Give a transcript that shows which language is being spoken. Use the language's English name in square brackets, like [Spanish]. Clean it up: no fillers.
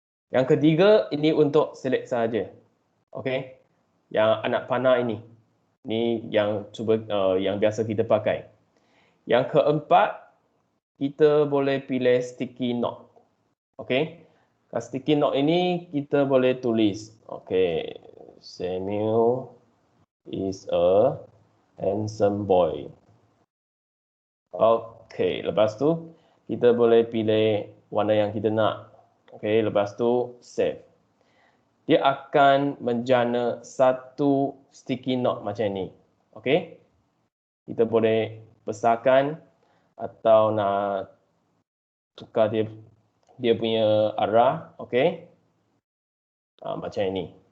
[Malay] Yang ketiga, ini untuk select sahaja. Okey. Yang anak panah ini. Ini yang yang biasa kita pakai. Yang keempat, kita boleh pilih sticky note. Okey. Kat sticky note ini kita boleh tulis. Okey. [English] Samuel is a handsome boy. [Malay] Okey, lepas tu kita boleh pilih warna yang kita nak. Okey, lepas tu save. Dia akan menjana satu sticky note macam ni. Okey. Kita boleh besarkan atau nak tukar dia punya arah, okey. Macam ini.